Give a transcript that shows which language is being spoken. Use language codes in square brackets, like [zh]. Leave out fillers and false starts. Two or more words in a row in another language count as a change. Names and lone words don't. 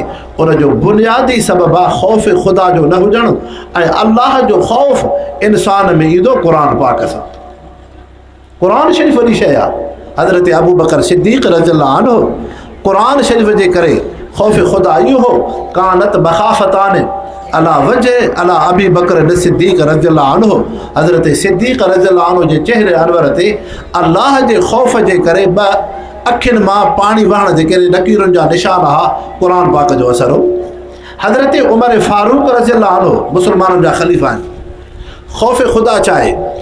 [sd] उनजो बुनियादी सबबु आहे ख़ौफ़ ख़ुदा जो न हुजणु, ऐं अल्लाह जो ख़ौफ़ इंसान में ईंदो क़ुरान पाक सां। क़ुरान शरीफ़ वॾी शइ आहे। हज़रत अबू बकर सिद्दीक़ [ar] رضي الله عنه, [sd] क़ुरान शरीफ़ जे करे ख़ौफ़ ख़ुदा इहो हो, [ar] كانت مخافة على وجه على أبي بكر صديق رضي الله عنه. [sd] हज़रत सिद्दीक़ [ar] رضي الله عنه [sd] जे चेहरे अनवर ते अल्लाह जे ख़ौफ़ जे करे 2 अखियुनि मां पाणी वहण जे करे नकीरुनि जा निशान हा, क़ुरान पाक जो असर हो। हज़रत उमर फारूक [ar] رضي الله عنه [sd] मुसलमाननि जा ख़लीफ़ा आहिनि। ख़ौफ़ ख़ुदा छा आहे?